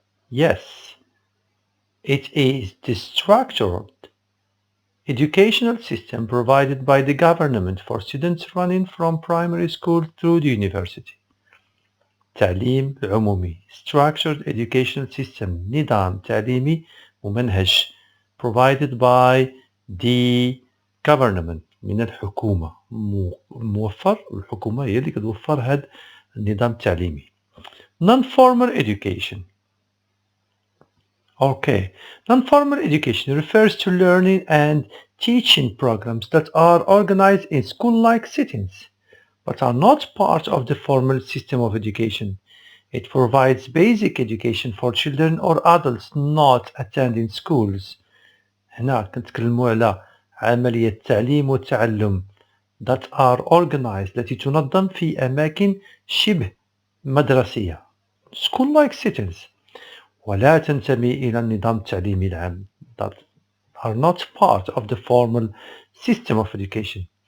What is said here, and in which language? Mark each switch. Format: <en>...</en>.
<en>Yes, it is the structured educational system provided by the government for students running from primary school through the university.</en> <ar>تعليم عمومي.</ar> <en>Structured educational system.</en> <ar>نظام تعليمي ممنهج.</ar> <en>Provided by the government.</en> <ar>من الحكومة. موفر، الحكومة هي اللي كتوفر هذا النظام التعليمي.</ar> <en>Non-formal education. Okay, non-formal education refers to learning and teaching programs that are organized in school-like settings, but are not part of the formal system of education. It provides basic education for children or adults not attending schools.</en> <ar>هنا كنتكلموا على عملية تعليم والتعلم</ar> <en>that are organized</en> <ar>التي تنظم في أماكن شبه مدرسية</ar> <en>school-like settings،</en> <ar>ولا تنتمي إلى النظام التعليمي العام</ar> <en>that are not part of the formal system of education.</en>